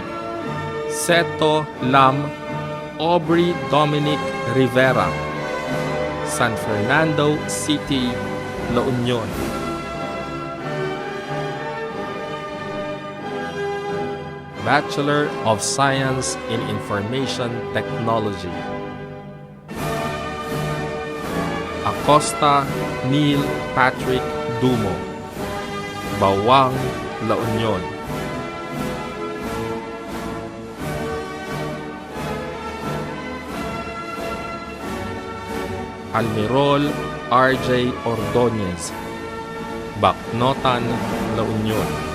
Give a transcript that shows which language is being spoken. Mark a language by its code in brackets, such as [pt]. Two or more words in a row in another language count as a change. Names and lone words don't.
[en] Seto Lam, Aubrey Dominic Rivera, San Fernando City, La Union. Bachelor of Science in Information Technology. Acosta Neil Patrick Dumo, Bawang, La Union. Almirol RJ Ordonez, Bacnotan, La Union.